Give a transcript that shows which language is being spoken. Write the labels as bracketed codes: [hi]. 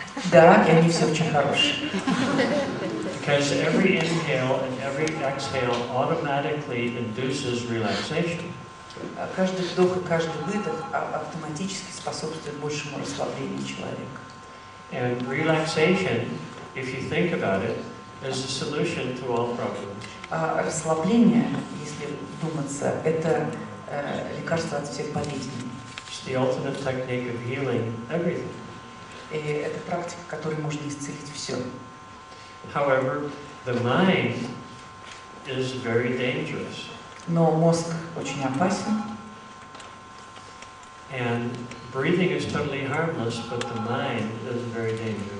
[ru] Да, и они все очень хорошие. [en] Because every inhale and every exhale automatically induces relaxation. [ru] Каждый вдох и каждый выдох автоматически способствует большему расслаблению человека. [en] And relaxation, if you think about it, is a solution to all problems. [ru] А расслабление, если вдуматься, это лекарство от всех болезней. [en] It's the ultimate technique of healing everything. [ru] И это практика, которой можно исцелить все. [en] However, the mind is very dangerous. [ru] Но мозг очень опасен. [en] And breathing is totally harmless, but the mind is very dangerous.